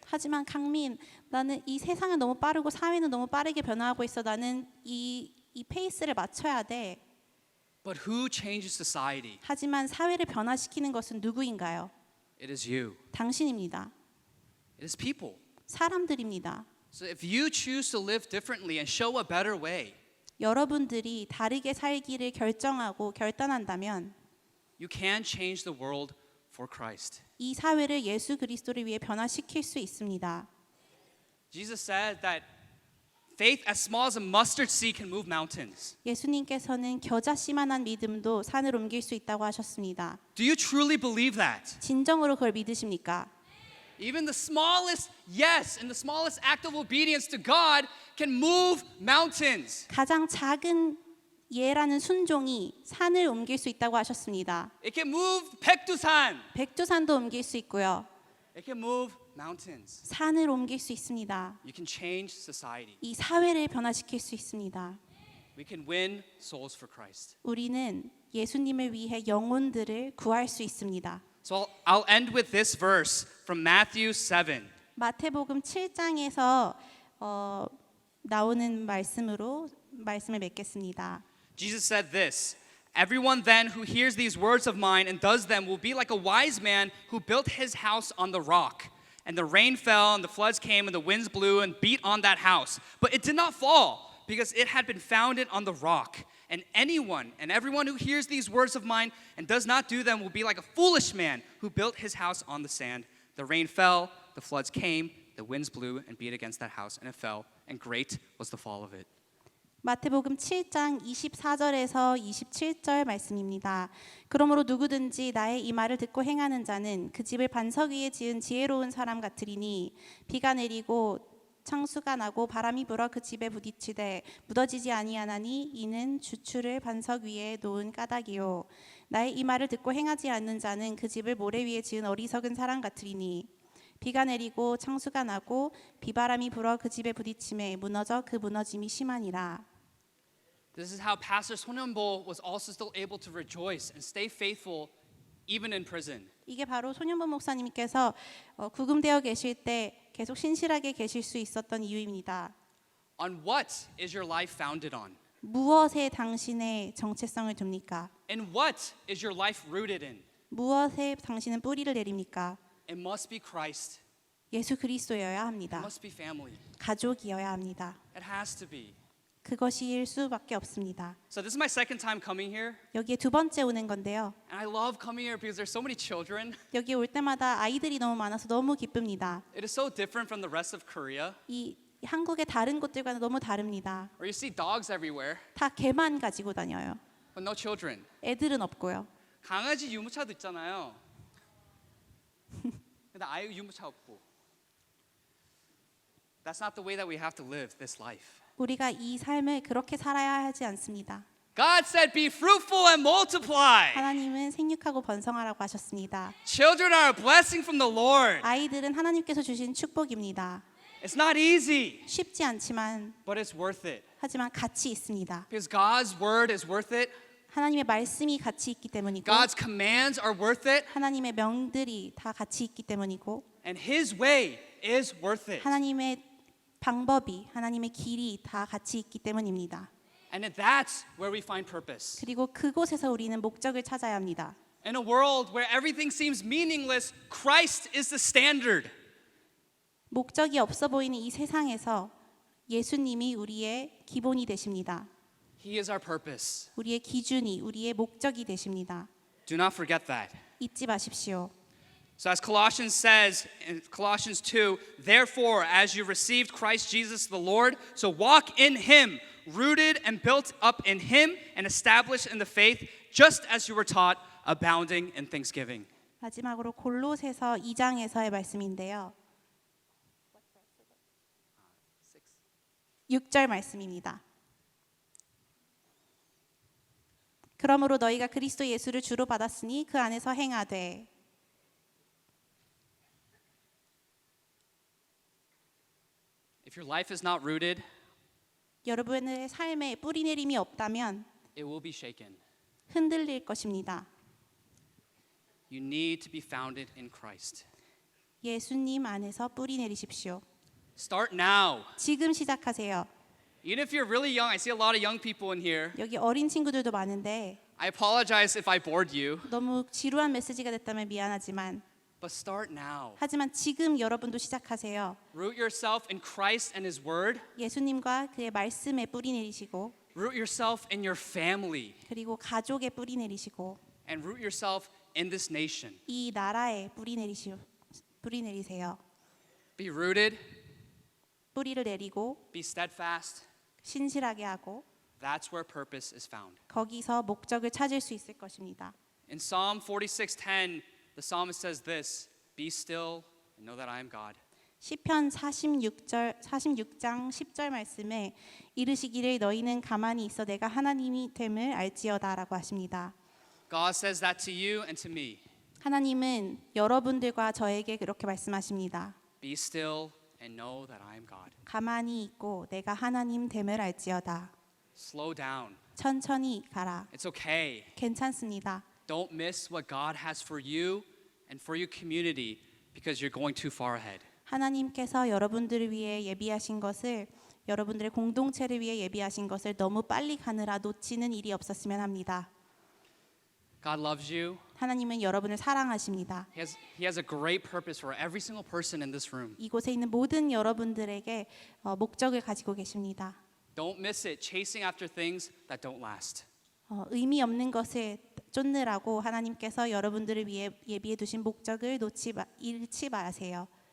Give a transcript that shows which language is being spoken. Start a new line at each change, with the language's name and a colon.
Korean: 하지만 강민, 나는 이 세상은 너무 빠르고 사회는 너무 빠르게 변화하고 있어. 나는 이 페이스를 맞춰야 돼.
English: But who changes society?
Korean: 하지만 사회를 변화시키는 것은 누구인가요?
English: It is you.
Korean: 당신입니다.
English: It is people.
Korean: 사람들입니다.
English: So if you choose to live differently and show a better way,
Korean: 여러분들이 다르게 살기를 결정하고 결단한다면
English: you can change the world for Christ.
Korean: 이 사회를 예수 그리스도를 위해 변화시킬 수 있습니다.
English: Jesus said that faith as small as a mustard seed can move mountains.
Korean: 예수님께서는 겨자씨만한 믿음도 산을 옮길 수 있다고 하셨습니다.
English: Do you truly believe that?
Korean: 진정으로 그걸 믿으십니까?
English: Even the smallest yes and the smallest act of obedience to God can move mountains.
Korean: 가장 작은 예라는 순종이 산을 옮길 수 있다고 하셨습니다.
English: It can move 백두산.
Korean: 백두산도 옮길 수 있고요.
English: It can move mountains.
Korean: 산을 옮길 수 있습니다.
English: You can change society.
Korean: 이 사회를 변화시킬 수 있습니다.
English: We can win souls for Christ.
Korean: 우리는 예수님을 위해 영혼들을 구할 수 있습니다.
English: So I'll end with this verse from Matthew 7.
Korean: 마태복음 7장에서 나오는 말씀을 맺겠습니다.
English: Jesus said this, everyone then who hears these words of mine and does them will be like a wise man who built his house on the rock. And the rain fell and the floods came and the winds blew and beat on that house. But it did not fall because it had been founded on the rock. And anyone and everyone who hears these words of mine and does not do them will be like a foolish man who built his house on the sand. The rain fell, the floods came, the winds blew and beat against that house and it fell, and great was the fall of it.
Korean: 마태복음 7장 24절에서 27절 말씀입니다. 그러므로 누구든지 나의 이 말을 듣고 행하는 자는 그 집을 반석 위에 지은 지혜로운 사람 같으리니 비가 내리고 창수가 나고 바람이 불어 그 집에 부딪히되 무너지지 아니하나니 이는 주추를 반석 위에 놓은 까닭이요. 나의 이 말을 듣고 행하지 않는 자는 그 집을 모래 위에 지은 어리석은 사람 같으리니 비가 내리고 창수가 나고 비바람이 불어 그 집에 부딪힘에 무너져 그 무너짐이 심하니라.
English: This is how Pastor Sonyeonbo was also still able to rejoice and stay faithful even in prison.
Korean: 이게 바로 손현보 목사님께서 구금되어 계실 때 계속 신실하게 계실 수 있었던 이유입니다.
English: On what is your life founded on?
Korean: 무엇에 당신의 정체성을 둡니까?
English: And what is your life rooted in?
Korean: 무엇에 당신은 뿌리를 내립니까?
English: It must be Christ.
Korean: 예수 그리스도여야
English: It
Korean: 합니다.
English: must be family.
Korean: 가족이어야 합니다.
English: It has to be.
Korean: 그것일 수밖에 없습니다.
English: So this is my second time coming here,
Korean: 여기에 두 번째 오는 건데요.
English: and I love coming here because there's so many children.
Korean: 여기 올 때마다 아이들이 너무 많아서 너무 기쁩니다.
English: It is so different from the rest of Korea,
Korean: 이 한국의 다른 곳들과는 너무 다릅니다.
English: where you see dogs everywhere,
Korean: 다 개만 가지고 다녀요.
English: but no children.
Korean: 애들은 없고요. 강아지 유모차도 있잖아요. 근데 아이 유모차 없고.
English: That's not the way that we have to live this life.
Korean: 우리가 이 삶을 그렇게 살아야 하지 않습니다.
English: God said, "Be fruitful and multiply."
Korean: 하나님은 생육하고 번성하라고 하셨습니다.
English: Children are a blessing from the Lord.
Korean: 아이들은 하나님께서 주신 축복입니다.
English: It's not easy,
Korean: 쉽지 않지만
English: but it's worth it.
Korean: 하지만 가치 있습니다.
English: Because God's word is worth it.
Korean: 하나님의 말씀이 가치 있기 때문이고
English: God's commands are worth it.
Korean: 하나님의 명들이 다 가치 있기 때문이고
English: And his way is worth it.
Korean: 하나님의 방법이 하나님의 길이 다 가치 있기 때문입니다.
English: And that's where we find purpose.
Korean: 그리고 그곳에서 우리는 목적을 찾아야 합니다.
English: In a world where everything seems meaningless, Christ is the standard.
Korean: 목적이 없어 보이는 이 세상에서 예수님이 우리의 기본이 되십니다.
English: He is our purpose.
Korean: 우리의 기준이, 우리의 목적이 되십니다.
English: Do not forget that.
Korean: 잊지 마십시오.
English: So as Colossians says in Colossians 2, therefore as you received Christ Jesus the Lord, so walk in him, rooted and built up in him and established in the faith, just as you were taught, abounding in thanksgiving.
Korean: 마지막으로 골로새서 2장에서의 말씀인데요. 6절 말씀입니다. 그러므로 너희가 그리스도 예수를 주로 받았으니 그 안에서 행하되
English: If your life is not rooted,
Korean: 여러분의 삶에 뿌리내림이 없다면
English: it will be shaken.
Korean: 흔들릴 것입니다.
English: You need to be founded in Christ.
Korean: 예수님 안에서 뿌리내리십시오.
English: Start now.
Korean: 지금 시작하세요.
English: Even if you're really young, I see a lot of young people in here.
Korean: 여기 어린 친구들도 많은데
English: I apologize if I bored you,
Korean: 너무 지루한 메시지가 됐다면 미안하지만
English: but start now.
Korean: 하지만 지금 여러분도 시작하세요.
English: Root yourself in Christ and his word.
Korean: 예수님과 그의 말씀에 뿌리내리시고
English: Root yourself in your family
Korean: 그리고 가족에 뿌리내리시고
English: and root yourself in this nation.
Korean: 이 나라에 뿌리내리세요.
English: Be rooted,
Korean: 뿌리를 내리고
English: be steadfast.
Korean: 신실하게 하고
English: That's where purpose is found.
Korean: 거기서 목적을 찾을 수 있을 것입니다.
English: In Psalm 46:10, the psalmist says this, be still and know that I am God.
Korean: 시편 46장 10절 말씀에 이르시기를 너희는 가만히 있어 내가 하나님이 됨을 알지어다라고 하십니다.
English: God says that to you and to me.
Korean: 하나님은 여러분들과 저에게 그렇게 말씀하십니다.
English: Be still and know that I am God.
Korean: 가만히 있고 내가 하나님 됨을 알지어다.
English: Slow down.
Korean: 천천히 가라.
English: It's okay.
Korean: 괜찮습니다.
English: Don't miss what God has for you and for your community because you're going too far ahead.
Korean: 하나님께서 여러분들을 위해 예비하신 것을 여러분들의 공동체를 위해 예비하신 것을 너무 빨리 가느라 놓치는 일이 없었으면 합니다.
English: God loves you.
Korean: 하나님은 여러분을 사랑하십니다.
English: He has a great purpose for every single person in this room.
Korean: 이곳에 있는 모든 여러분들에게 목적을 가지고 계십니다.
English: Don't miss it, chasing after things that don't last.
Korean: 의미 없는 것을 쫓느라고 하나님께서 여러분들을 위해 예비해 두신 목적을 잃지 마세요.